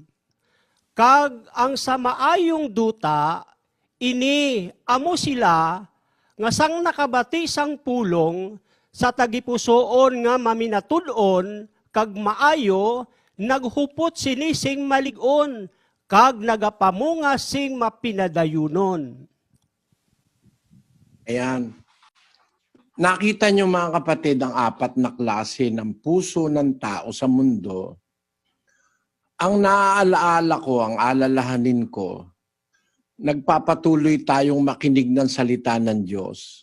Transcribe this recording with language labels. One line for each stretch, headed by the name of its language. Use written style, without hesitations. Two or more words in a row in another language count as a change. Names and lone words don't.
Hiligaynon: Kag ang sa maayong duta, ini amo sila, nga sang nakabati sang pulong, sa tagipusoon nga maminatudon, kag maayo, naghupot sini sing maligon, kag nagapamunga sing mapinadayunon.
Filipino: Ayan. Nakita niyo mga kapatid ang apat na klase ng puso ng tao sa mundo. Ang naaalaala ko, ang alalahanin ko, nagpapatuloy tayong makinig ng salita ng Diyos.